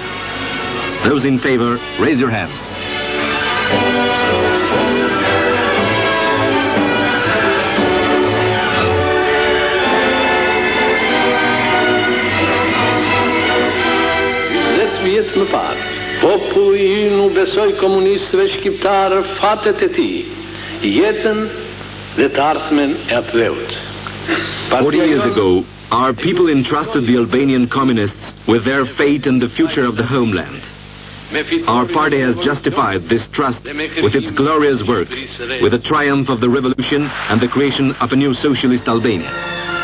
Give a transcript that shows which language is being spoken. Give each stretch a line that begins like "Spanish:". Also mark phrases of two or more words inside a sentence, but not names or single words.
English: Those in favor, raise your hands.
Albanian: Vjetë më parë, populli ynë u besoi komunistëve shqiptarë fatet e tij, jetën dhe të ardhmen e atdheut.
English: 40 years ago, our people entrusted the Albanian communists with their fate and the future of the homeland. Our party has justified this trust with its glorious work, with the triumph of the revolution and the creation of a new socialist Albania.